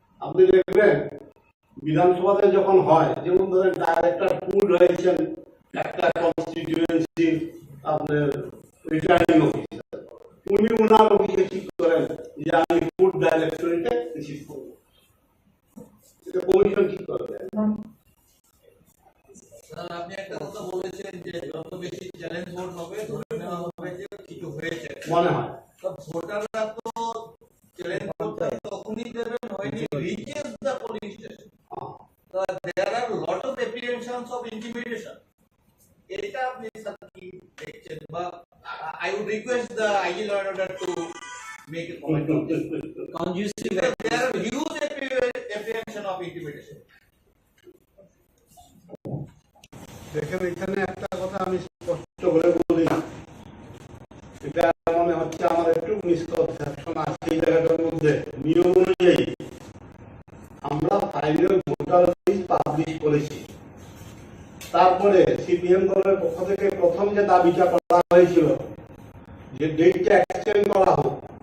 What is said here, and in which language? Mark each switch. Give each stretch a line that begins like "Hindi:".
Bangla: আপনি দেখবেন বিধানসভাতে যখন হয়, যেমন ধরেন ডাইরেক্টর ফুড হয়েছেন একটা কনস্টিটিউয়েন্সি আপনার রিটার্নিং অফিসার, উনি ওনার অফিসে ঠিক করেন যে আমি ফুড ডাইরেক্টরেটে রিসিভ করবো, এটা কমিশন ঠিক করবে। আপনি একটা কথা বলেছেন যে যত বেশি চ্যালেঞ্জ ভোট হবে ধরে নেওয়া হবে যে কিছু হয়েছে মনে হয়। তো ভোটাররা তো চ্যালেঞ্জ ভোটটা তখনই দেবেন
English: when he reaches the police station. So there are lot of apprehensions of intimidation.
Bangla: এটা আপনি স্যার কি দেখছেন, বা
English: I would request the IG law and order to make a comment on this. Conducive. There are huge apprehension of intimidation.
Bangla: দেখেন, এখানে একটা কথা আমি স্পষ্ট করে বলি, এটা মনে হচ্ছে আমার একটু মিসকনসেপশন আছে এই জায়গাটার মধ্যে। নিয়ম অনুযায়ী আমরা ফাইনাল ভোটার লিস্ট পাবলিশ করেছি, তারপরে সিপিএম দলের পক্ষ থেকে প্রথম যে দাবিটা করা হয়েছিল যে ডেটটা এক্সটেন্ড করা হোক,